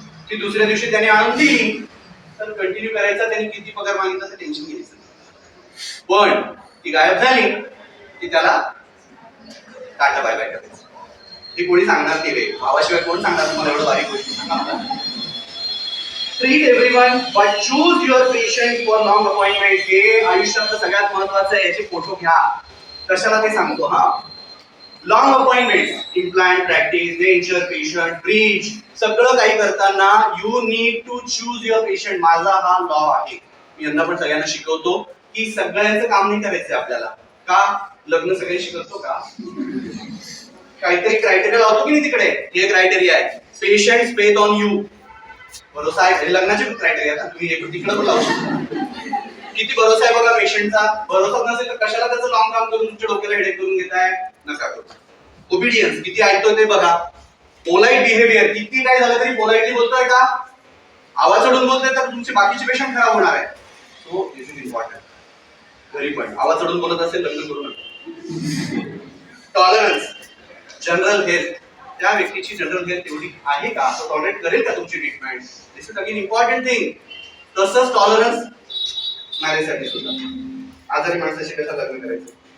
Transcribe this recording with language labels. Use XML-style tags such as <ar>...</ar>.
<mr>ती दुसऱ्या दिवशी त्याने आणून दिली तर कंटिन्यू करायचा. त्याने किती पगार मागितला तर टेन्शन घ्यायचं. पण ती गायब झाली की त्याला टाटा बाय बाय करायचं. हे कोणी सांगणार ते वे भावाशिवाय कोण सांगणार तुम्हाला एवढं बारीक गोष्टी सांगा मला.</mr> <en>Treat everyone but choose your patient for long appointment.</en> <mr>हे आयुष्यातलं सगळ्यात महत्वाचं आहे. याचे फोटो घ्या. कशाला ते सांगतो हा. लॉंग अपॉइंटमेंट, इम्प्लांट, प्रॅक्टिस, डेंचर, पेशंट, ब्रिज, सगळं काही करताना</mr> <en>You need to choose your patient.</en> <mr>माझा हा लॉ आहे. मी यांना पण सगळ्यांना शिकवतो की सगळ्यांचं काम नाही करायचंय आपल्याला. का? लग्न सगळे शिकवतो का? काहीतरी क्रायटेरिया लावतो की नाही तिकडे. हे क्रायटेरिया आहे. Patient faith on you. भरोसा आहे. हे लग्नाचे क्रायटेरिया का? तुम्ही तिकडे पण लावू शकता. किती भरोसा आहे बघा पेशंटचा. भरोसा नसेल तर कशाला त्याचं लॉंग काम करून तुमच्या डोक्याला हेडेक करून घेताय. नका करू. ओबिडियन्स किती ऐकतोय ते बघा. पोलाइट बिहेवियर, किती काय झालं तरी पोलाइटली बोलतोय का? आवाज चढून बोलतोय तर तुमचे बाकीचे पेशंट खराब होणार आहे.</mr> <en>So this is important.</en> <mr>घरी पण आवाज चढून बोलत असेल लग्न करू नका. टॉलरन्स, जनरल हेल्थ, त्या व्यक्तीची जनरल हेल्थ तेवढी आहे का? तो टॉलरेट करेल का तुमची treatment?</mr> <en>This is again important thing.</en> <mr>तसंच टॉलरन्स मॅरेजसाठी सुद्धा. आजारी माणसाशी कसं लग्न करायचं.</mr>